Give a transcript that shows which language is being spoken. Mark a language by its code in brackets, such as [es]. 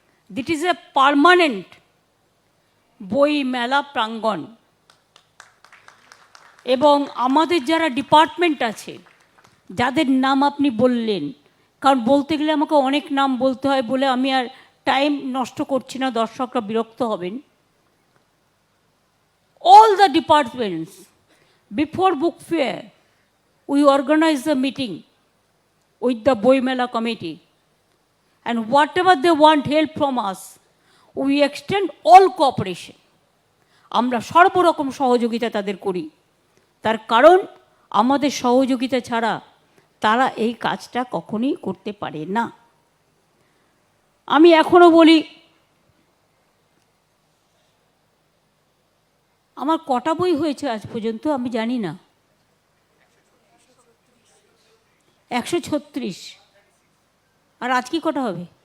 [en] this is a permanent [bn] বই মেলা প্রাঙ্গণ। এবং আমাদের যারা ডিপার্টমেন্ট আছে, যাদের নাম আপনি বললেন, কারণ বলতে গেলে আমাকে অনেক নাম বলতে হয় বলে আমি আর টাইম নষ্ট করছি না, দর্শকরা বিরক্ত হবেন। [en] all the departments, before book fair, we organize a meeting with the Boimela committee. And whatever they want help from us, we extend all cooperation. [bn] আমরা সর্বরকম সহযোগিতা তাদের করি। তার কারণ আমাদের সহযোগিতা ছাড়া তারা এই কাজটা কখনোই করতে পারে না। আমি এখনো বলি, আমার কটা বই হয়েছে আজ পর্যন্ত আমি জানি না, 136। আর আজ কি কটা হবে?